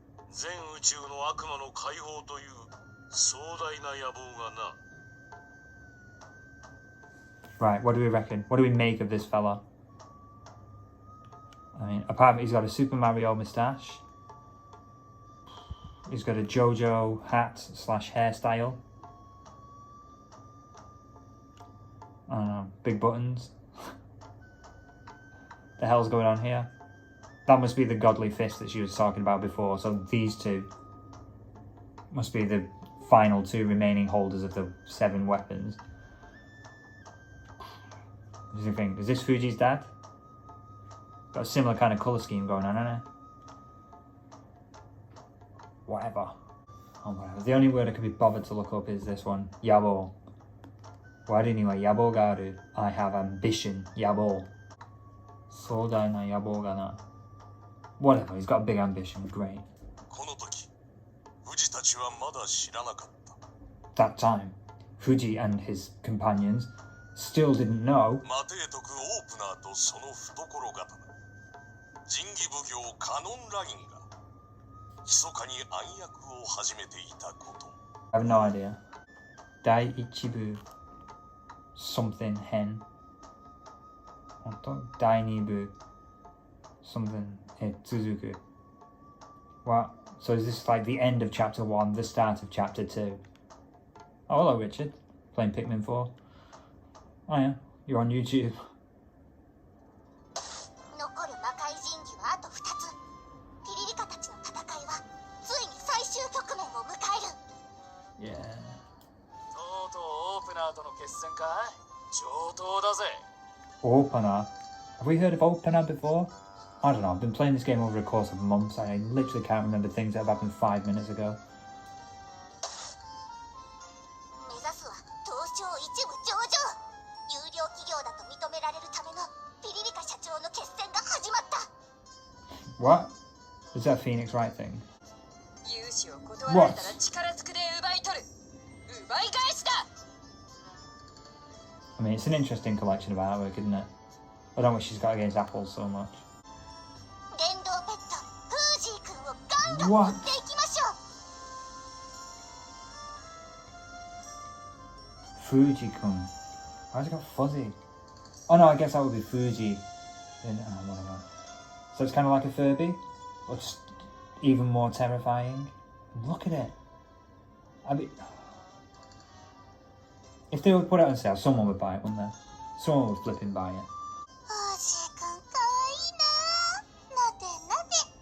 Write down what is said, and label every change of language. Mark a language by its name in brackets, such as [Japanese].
[Japanese] 全宇宙の悪魔の解放という壮大な野望がな。 [English] Right, what do we reckon? What do we make of this fella? I mean, apart from he's got a Super Mario moustache. He's got a JoJo hat / hairstyle. I don't know, big buttons. The hell's going on here? That must be the godly fist that she was talking about before. So these 2 must be the final 2 remaining holders of the 7 weapons. What do you think? Is this Fuji's dad? Got a similar kind of colour scheme going on, hasn't it? Whatever. Oh, whatever. The only word I could be bothered to look up is this one. [Japanese] Yabo. Wari ni wa yabo ga aru. [English] I have ambition. [Japanese] Yabo. Sodai na yabo ga na. [English] Whatever, he's got a big ambition. Great. [Japanese] この時、藤たちはまだ知らなかった。 [English] That time, Fuji and his companions still didn't know. [Japanese] マテイ徳オープナーとその懐刀。神義奉行カノンラインが密かに暗躍を始めていたこと。 [English] I have no idea. Dai Ichibu something hen. [Japanese] Dai Nibu something Tsuzuku. What? [English] So is this like the end of chapter 1, the start of chapter 2? Oh, hello Richard. Playing Pikmin 4. Oh yeah, you're on YouTube. [Japanese] 残る魔界神器はあと2つ。ピリリカたちの戦いはついに最終局面を迎える。 [English] Yeah. [Japanese] とうとうオープナーとの決戦か。上等だぜ。 [English] Opener. Have we heard of Opener before? I don't know. I've been playing this game over a course of months and I literally can't remember things that have happened 5 minutes ago. [Japanese] 目指すは東証一部上場。有料企業だと認められるためのピリリカ社長の決戦が始まった。 [English] What? Is that Phoenix Wright thing? [Japanese] 融資を断られたら力ずくで奪い取る。奪い返しだ。 [English] I mean, it's an interesting collection of artwork, isn't it? I don't know what she's got against apples so much. [Japanese] 電動ペットフージー君をガンガン持 [English] What? [Japanese] っていきましょう。 [English] Fuji-kun. Why's it got fuzzy? Oh no, I guess that would be Fuji. Then, whatever. So it's kind of like a Furby? Or just even more terrifying? Look at it. I mean... If they would put it on sale, someone would buy it, wouldn't they? Someone would flip and buy it. [Japanese] フージー君かわいいな。なでなで。